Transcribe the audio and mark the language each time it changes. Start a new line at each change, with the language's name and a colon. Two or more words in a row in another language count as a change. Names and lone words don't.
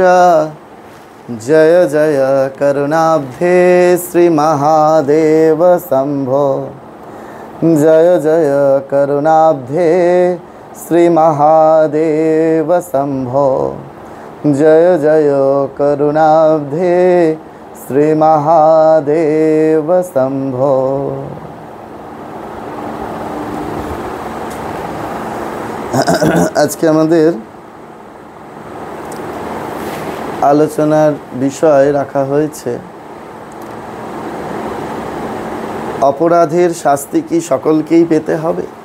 Sanskrit: जय जय करुणाब्धे श्री महादेव शंभो। जय जय करुणाब्धे श्री महादेव शंभो। जय जय करुणाब्धे श्री महादेव शंभो।
Bangla: আজকে আমাদের আলোচনার বিষয় রাখা হয়েছে অপরাধের শাস্তি কি সকলকেই পেতে হবে?